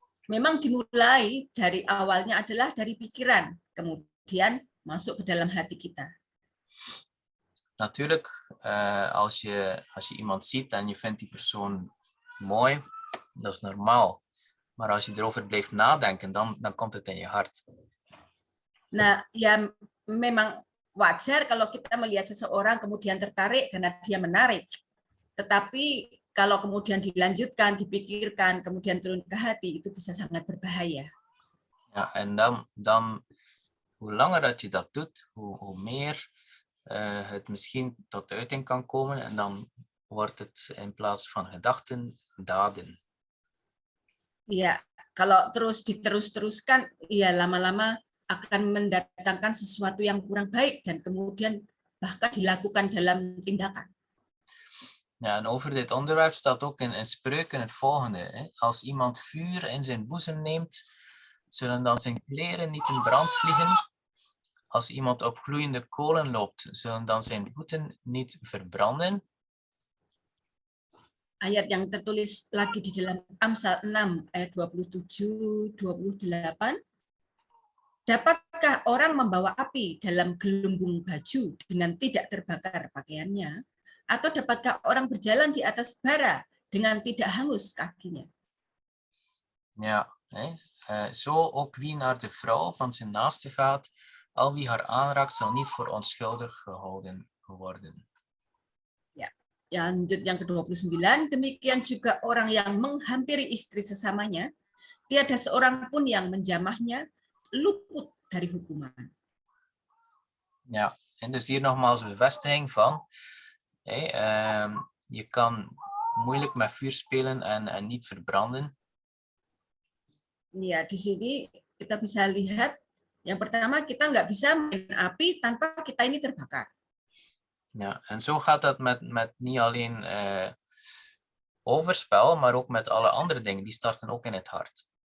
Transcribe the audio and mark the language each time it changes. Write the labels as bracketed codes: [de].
[id] Memang dimulai dari awalnya adalah dari pikiran, kemudian masuk ke dalam hati kita. [nl] Natuurlijk, als je iemand ziet en je vindt die persoon mooi, dat is normaal. Maar als je erover blijft nadenken, dan komt het in je hart. [id] Nah, ya memang wajar kalau kita melihat seseorang kemudian tertarik karena dia menarik. Tetapi kalau kemudian dilanjutkan, dipikirkan, kemudian turun ke hati, itu bisa sangat berbahaya. [nl] Ja, en dan hoe langer dat je dat doet, hoe meer het misschien tot uiting kan komen. En dan wordt het in plaats van gedachten, daden. [id] Ya, kalau diterus-teruskan, ya lama-lama akan mendatangkan sesuatu yang kurang baik dan kemudian bahkan dilakukan dalam tindakan. [nl] Ja, en over dit onderwerp staat ook in Spreuken het volgende. Als iemand vuur in zijn boezem neemt, zullen dan zijn kleren niet in brand vliegen. Als iemand op gloeiende kolen loopt, zullen dan zijn voeten niet verbranden. [id] Ayat yang tertulis lagi di dalam Amsal 6 ayat 27-28. Dapatkah orang membawa api dalam gelembung baju dengan tidak terbakar pakaiannya? Atau dapatkah orang berjalan di atas bara dengan tidak hangus kakinya? [nl] Ja, zo ook wie naar de vrouw van zijn naaste gaat, al wie haar aanraakt, zal niet voor onschuldig gehouden worden. [id] Ya, lanjut yang ke-29, demikian juga orang yang menghampiri istri sesamanya, tiada seorang pun yang menjamahnya luput dari hukuman. [nl] Ja, en dus hier nogmaals bevestiging van, je kan moeilijk met vuur spelen en niet verbranden. [id] Ya, di sini kita bisa lihat, yang pertama kita nggak bisa main api tanpa kita ini terbakar. [nl] Ja, en zo gaat dat met niet alleen overspel, maar ook met alle andere dingen. Die starten ook in het hart.